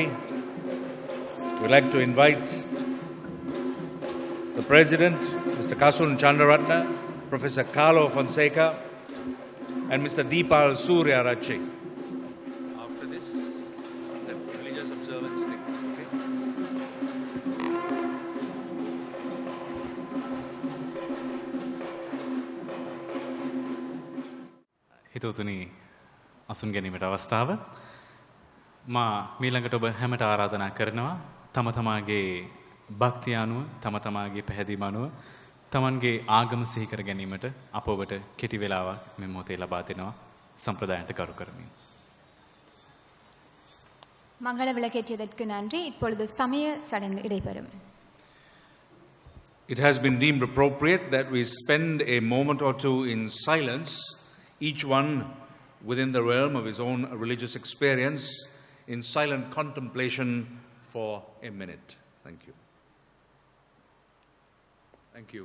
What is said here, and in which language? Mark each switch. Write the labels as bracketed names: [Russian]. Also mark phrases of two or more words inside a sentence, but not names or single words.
[English] We'd like to invite the President, Mr. Kasun Chandaratna, Professor Carlo Fonseca, and Mr. Deepal Surya Rachi. After this, the religious observance thing. [Sinhala] හිතවතුනි අසුන් ගැනීමට අවස්ථාව මා මීළඟට ඔබ හැමට ආරාධනා කරනවා තම තමාගේ භක්තිය අනුව තම තමාගේ පැහැදීම අනුව තමන්ගේ ආගම සිහි කර ගැනීමට අප ඔබට කෙටි වේලාවක් මේ මොහොතේ ලබා දෙනවා සම්ප්‍රදායන්ට ගරු කරමින්. [Tamil] மங்கள விளக்கேற்றியதற்கு நன்றி. இப்பொழுது சமய சடங்கு இடைபெறும். [English] It has been deemed appropriate that we spend a moment or two in silence, each one within the realm of his own religious experience, in silent contemplation for a minute. Thank you. Thank you.